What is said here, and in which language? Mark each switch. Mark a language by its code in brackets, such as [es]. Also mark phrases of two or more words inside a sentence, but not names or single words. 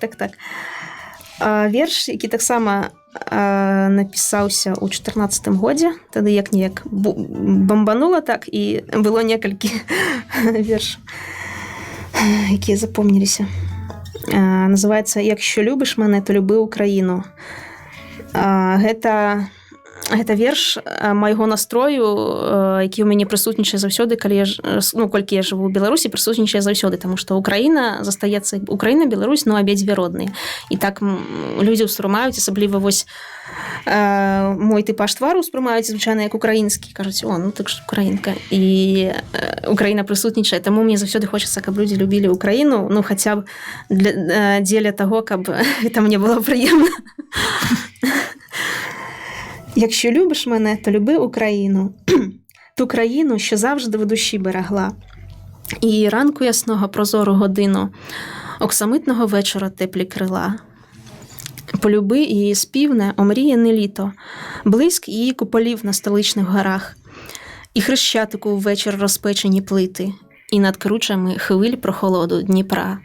[be] Верш, які таксама напісаўся ў 14 годзе, тады як-ніяк бамбанула так, і было некалькі вершаў, якія запомніліся. Называецца «Якщо любиш мене, то люби Україну». Гэта верш майго настрою, які ў мяне прысутнічае заўсёды, колькі я жыву ў Беларусі, прысутнічае заўсёды, таму што Украіна застаецца, Украіна, Беларусь, абедзве родныя. І так людзі ўспрымаюць, асабліва вось мой тыпаж твару ўспрымаюць звычайна як украінскі, кажуць, так ж украінка. І Украіна прысутнічае, таму мне заўсёды хочацца, каб людзі любілі Украіну, хаця б дзеля таго, каб гэта мне было прыемна. [uk] Якщо любиш мене, то люби Україну. Ту країну, що завжди в душі берегла. І ранку ясного прозору годину, оксамитного вечора теплі крила. Полюби її співне, омріяне літо, блиск її куполів на столичних горах, і хрещатику ввечір розпечені плити, і над кручами хвиль прохолоду Дніпра.